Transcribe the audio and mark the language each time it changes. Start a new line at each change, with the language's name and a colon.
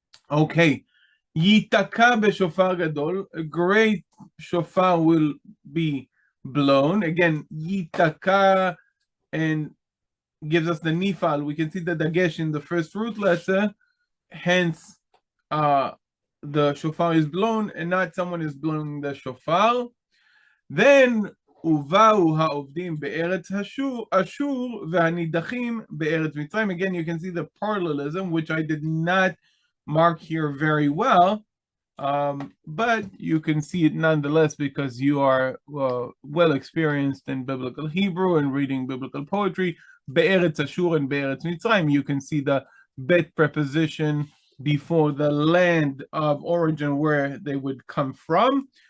English: Okay,
Hebrew: Yitaka b'shofar gadol,
English: a great shofar will be blown. Again, Yitaka, and gives us the nifal. We can see the dagesh in the first root letter, hence the shofar is blown and not someone is blowing the shofar.
Hebrew: Then ובאו העובדים בארץ אשור והנידחים בארץ מצרים.
English: Again, you can see the parallelism, which I did not mark here very well, but you can see it nonetheless because you are well experienced in biblical Hebrew and reading biblical poetry.
Hebrew: Be'eretz Ashur
English: and
Hebrew: Be'eretz Mitzrayim,
English: you can see the bet preposition before the land of origin where they would come from.